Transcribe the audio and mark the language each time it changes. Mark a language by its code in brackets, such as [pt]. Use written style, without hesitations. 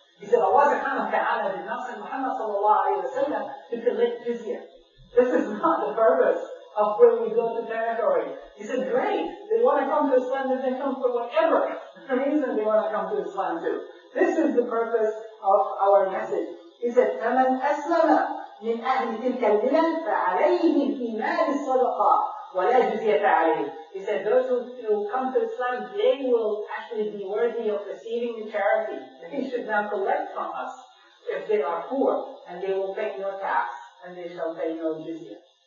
[en] He said, Allah subhanahu wa ta'ala did not send Muhammad sallallahu alayhi wa sallam to collect jizya. This is not the purpose of when we go to territory. He said, great, they want to come to Islam, then they come for whatever reason they want to come to Islam too. This is the purpose of our message. He said, [ar] فَمَنْ أَسْلَمَ من أهل تلك البلاد فعليه في مال الصدقة ولا جزية عليه. [en] He said those who come to Islam, they will actually be worthy of receiving the charity. They should now collect from us if they are poor, and they will pay no tax, and they shall pay no jizya.